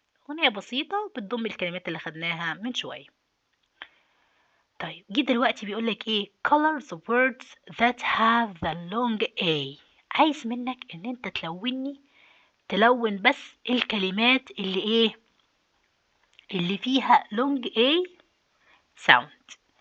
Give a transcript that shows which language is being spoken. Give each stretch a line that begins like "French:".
Arabic: أغنية بسيطة بتضم الكلمات اللي خدناها من شوية. طيب جه دلوقتي بيقولك ايه؟
English: color the words that have the long A.
Arabic: عايز منك ان انت تلون بس الكلمات اللي ايه؟ اللي فيها
English: long A sound.